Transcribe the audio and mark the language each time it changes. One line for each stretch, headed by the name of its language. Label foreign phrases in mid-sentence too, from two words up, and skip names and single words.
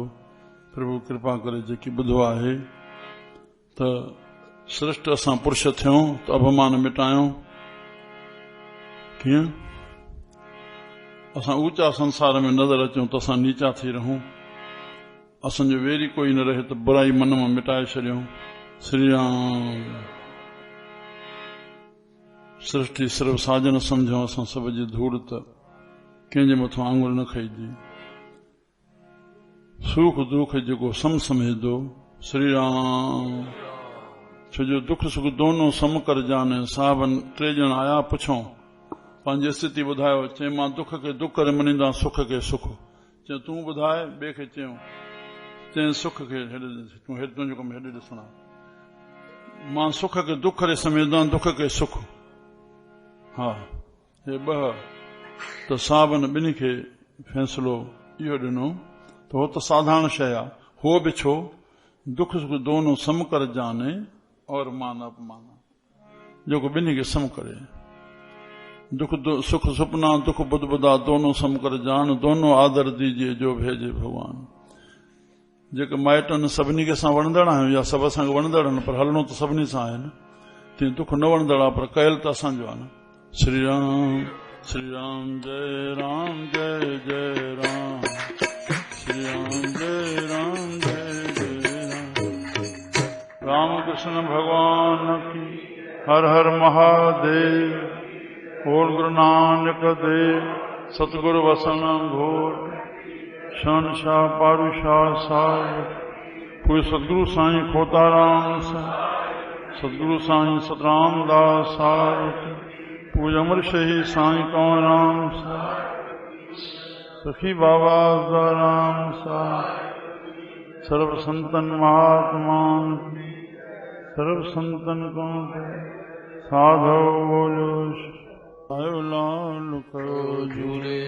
Sindhi: प्रभु कृपा करे जेकी ॿुधो आहे त श्रेष्ठ असां पुरुष थियूं त अभिमान मिटायूं। कीअं? असां ऊचा संसार में नज़र अचूं त असां नीचा थी रहूं। असांजो वेरी कोई न रहे त बुराई मन मां मिटाए छॾियूं। श्री राम। सृष्टि सिर्फ़ साजन सम्झूं असां सभ जी धूड़, त कंहिंजे मथां आंगुर न खईजी। सुख दुख जेको सम समेझदो। श्री राम। छो जो
Hindi: दुख सुख दोनों सम कर जाने।
Sindhi: साहबन 3 ॼणा आया, पुछूं पंहिंजी स्थिति ॿुधायो। चई मां दुख खे दुख करे मञींदा, सुख खे सुख। चई तूं ॿुधाए, ॿिए खे चयूं। चई सुख खे तूं हेॾे, तुंहिंजो कमु हेॾे ॾिसणा। मां सुख खे दुख करे समेझदा, दुख खे सुख। हा, हे 2 त साहबन ॿिन्ही खे फ़ैसिलो इहो ॾिनो त हो त साधारण शइ आहे। हो बि छो?
Hindi: दुख सुख दोनों सम कर जाने और मान अपमान,
Sindhi: जेको ॿिन्ही खे सम करे।
Hindi: दुख सुख सुपना दुख बुध बुधा दोनों सम कर जान, दोनों आदर दीजिए जो भेजे भगवान।
Sindhi: जेके माइटनि सभिनी खे असां वणंदड़ आहियूं, या सभु असांखे वणंदड़ आहिनि, पर हलणो त सभिनी सां आहे न। तीअं दुख न वणंदड़ आहे, पर कयल त असांजो आहे न। श्री राम। श्री राम जय जय राम, श्री राम जय जय राम।
Hindi: रामकृष्ण भगवान की हर हर महादेव। बोल गुरु नानक देव सतगुरु वसन घोर, शहनशाह पारूशाह साहिब, पूज्य सतगुरु साईं खोताराम सतगुरु साईं सतराम दास साहिब, पूज्य अमर शहीद साईं कंवरराम सखी बाबा राम साहिब, सर्व संतन महात्मान सर्व संतन को साधो बोलो लाल करो